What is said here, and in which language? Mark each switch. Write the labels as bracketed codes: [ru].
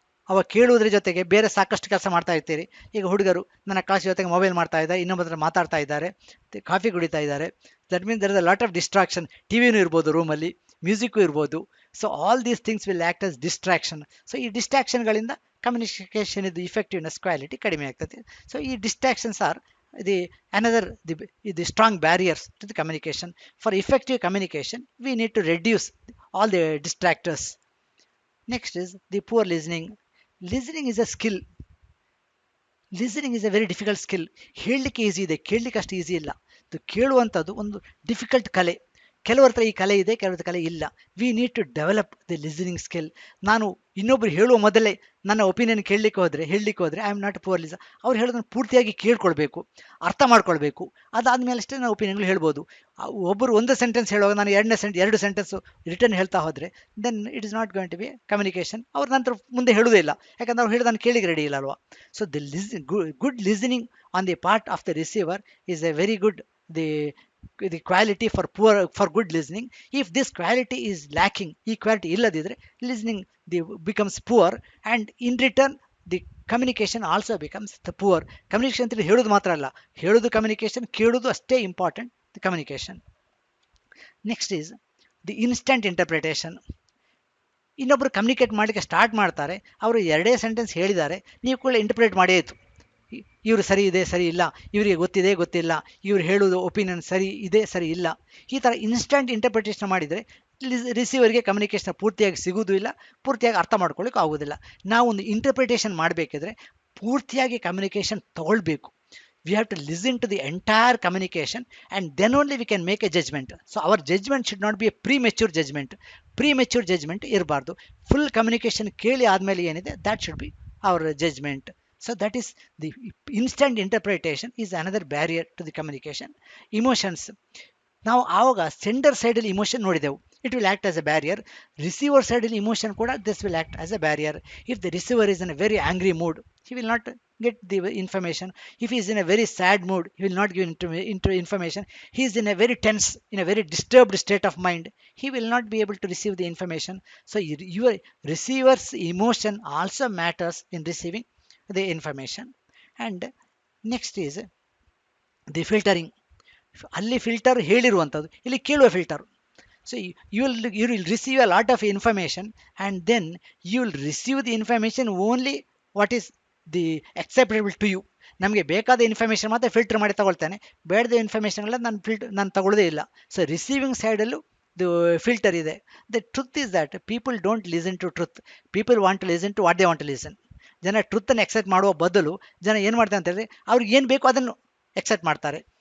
[kn] ಅವ ಕೇಳುವುದ್ರ ಜೊತೆಗೆ ಬೇರೆ ಸಾಕಷ್ಟು ಕೆಲಸ ಮಾಡ್ತಾ ಇರ್ತೀರಿ. ಈಗ ಹುಡುಗರು ನನ್ನ ಕ್ಲಾಸ್ ಜೊತೆಗೆ ಮೊಬೈಲ್ ಮಾಡ್ತಾ ಇದ್ದಾರೆ, ಇನ್ನೊಬ್ಬರ ಮಾತಾಡ್ತಾ ಇದ್ದಾರೆ, ಕಾಫಿ ಕುಡಿತಾ ಇದ್ದಾರೆ. [en] That means there is a lot of distraction. [kn] ಟಿವಿನೂ ಇರ್ಬೋದು ರೂಮಲ್ಲಿ, ಮ್ಯೂಸಿಕ್ಕು ಇರ್ಬೋದು. [en] So all these things will act as distraction. [kn] So ಈ ಡಿಸ್ಟ್ರಾಕ್ಷನ್ಗಳಿಂದ ಕಮ್ಯುನಿಕೇಷನ್ ಇದು ಇಫೆಕ್ಟಿವ್ನೆಸ್ ಕ್ವಾಲಿಟಿ ಕಡಿಮೆ ಆಗ್ತದೆ. [en] So ಈ distractions are the another the strong barriers to the communication. For effective communication we need to reduce all the distractors. Next is the poor listening. Listening is a skill. Listening is a very difficult skill. [kn] ಹೇಳಲಿಕ್ಕೆ easy ಇದೆ, ಕೇಳಲಿಕ್ಕೆ ಅಷ್ಟು easy ಇಲ್ಲ. ಇದು ಕೇಳುವಂಥದ್ದು ಒಂದು difficult ಕಲೆ. ಕೆಲವ್ರ ಹತ್ರ ಈ ಕಲೆ ಇದೆ, ಕೆಲವ್ರ ಕಲೆ ಇಲ್ಲ. [en] We need to develop the listening skill. [kn] ನಾನು ಇನ್ನೊಬ್ರು ಹೇಳುವ ಮೊದಲೇ ನನ್ನ ಒಪಿನಿಯನ್ ಹೇಳಲಿಕ್ಕೆ ಹೋದರೆ [en] I am not poor listen. [kn] ಅವ್ರು ಹೇಳೋದನ್ನು ಪೂರ್ತಿಯಾಗಿ ಕೇಳ್ಕೊಳ್ಬೇಕು, ಅರ್ಥ ಮಾಡ್ಕೊಳ್ಬೇಕು. ಅದಾದಮೇಲೆ ಅಷ್ಟೇ ನಾನು ಒಪಿನಿಯನ್ಗಳು ಹೇಳ್ಬೋದು. ಒಬ್ಬರು ಒಂದು ಸೆಂಟೆನ್ಸ್ ಹೇಳುವಾಗ ನಾನು ಎರಡು ಸೆಂಟೆನ್ಸು ರಿಟರ್ನ್ ಹೇಳ್ತಾ ಹೋದರೆ [en] Then it is not going to be communication. [kn] ಅವ್ರ ನಂತರ ಮುಂದೆ ಹೇಳೋದೇ ಇಲ್ಲ, ಯಾಕಂದ್ರೆ ಅವ್ರು ಹೇಳೋದನ್ನು ಕೇಳಿಗೆ ರೆಡಿ ಇಲ್ಲ ಅಲ್ವಾ. [en] So the good listening on the part of the receiver is a very good the quality for good listening. If this quality is lacking, [kn] ಈ quality ಇಲ್ಲದಿದ್ರೆ [en] listening becomes poor, and in return the communication also becomes the poor. [kn] Communication ಅಂತ ಹೇಳೋದು ಮಾತ್ರ ಅಲ್ಲ, ಹೇಳೋದು communication, ಕೇಳೋದು ಅಷ್ಟೇ important the communication. [en] Next is the instant interpretation. [kn] ಇನ್ನೊಬ್ಬರು ಕಮ್ಯುನಿಕೇಟ್ ಮಾಡಲಿಕ್ಕೆ ಸ್ಟಾರ್ಟ್ ಮಾಡ್ತಾರೆ, ಅವರು ಎರಡೇ ಸೆಂಟೆನ್ಸ್ ಹೇಳಿದ್ದಾರೆ, ನೀವು ಕೂಡ ಇಂಟರ್ಪ್ರಿಟೇಟ್ ಮಾಡೇ ಇತ್ತು. ಇವರು ಸರಿ ಇದೆ, ಸರಿ ಇಲ್ಲ, ಇವರಿಗೆ ಗೊತ್ತಿದೆ, ಗೊತ್ತಿಲ್ಲ, ಇವ್ರು ಹೇಳೋದು ಒಪಿನಿಯನ್ ಸರಿ ಇದೆ, ಸರಿ ಇಲ್ಲ. ಈ ಥರ ಇನ್ಸ್ಟಂಟ್ ಇಂಟರ್ಪ್ರಿಟೇಷನ್ ಮಾಡಿದರೆ ರಿಸೀವರ್ಗೆ ಕಮ್ಯುನಿಕೇಷನ್ ಪೂರ್ತಿಯಾಗಿ ಸಿಗೋದು ಇಲ್ಲ, ಪೂರ್ತಿಯಾಗಿ ಅರ್ಥ ಮಾಡ್ಕೊಳ್ಳಿಕ್ಕೆ ಆಗೋದಿಲ್ಲ. ನಾವು ಒಂದು ಇಂಟರ್ಪ್ರಿಟೇಷನ್ ಮಾಡಬೇಕಿದ್ರೆ ಪೂರ್ತಿಯಾಗಿ ಕಮ್ಯುನಿಕೇಷನ್ ತಗೊಳ್ಬೇಕು. [en] we have to listen to the entire communication and then only we can make a judgment. So our judgment should not be a premature judgment ಇರಬಾರ್ದು. [kn] ಫುಲ್ ಕಮ್ಯುನಿಕೇಷನ್ ಕೇಳಿ ಆದಮೇಲೆ ಏನಿದೆ [en] that should be our judgment. So that is the instant interpretation is another barrier to the communication. [kn] Emotions, ನಾವು ಆವಾಗ sender ಸೈಡಲ್ಲಿ emotion ನೋಡಿದೆವು, [en] It will act as a barrier. [kn] Receiver ಸೈಡಲ್ಲಿ emotion ಕೂಡ [en] This will act as a barrier. If the receiver is in a very angry mood, he will not get the information. If he is in a very sad mood, he will not give into information. He is in a very tense, in a very disturbed state of mind, he will not be able to receive the information. So your receiver's emotion also matters in receiving the information. And next is the filtering. [kn] ಅಲ್ಲಿ filter ಹೇಳಿರುವಂಥದ್ದು, ಇಲ್ಲಿ ಕೇಳುವ filter. [en] So you will receive a lot of information and then you will receive the information only what is the acceptable to you. [kn] ನಮಗೆ ಬೇಕಾದ information ಮಾತ್ರ filter ಮಾಡಿ ತಗೊಳ್ತಾನೆ, ಬೇಡದ ಇನ್ಫಾರ್ಮೇಷನ್ಗಳ ನಾನು ತಗೊಳ್ಳೋದೇ ಇಲ್ಲ. ಸೊ ರಿಸೀವಿಂಗ್ ಸೈಡಲ್ಲೂ ದ ಫಿಲ್ಟರ್ ಇದೆ. [en] The truth is that people don't listen to truth, people want to listen to what they want to listen. [kn] ಜನ ಟ್ರುತ್ತನ್ನು accept ಮಾಡುವ ಬದಲು ಜನ ಏನು ಮಾಡ್ತಾರೆ ಅಂತ ಹೇಳಿದ್ರೆ ಅವ್ರಿಗೆ ಏನು ಬೇಕೋ ಅದನ್ನು ಎಕ್ಸೆಪ್ಟ್ ಮಾಡ್ತಾರೆ.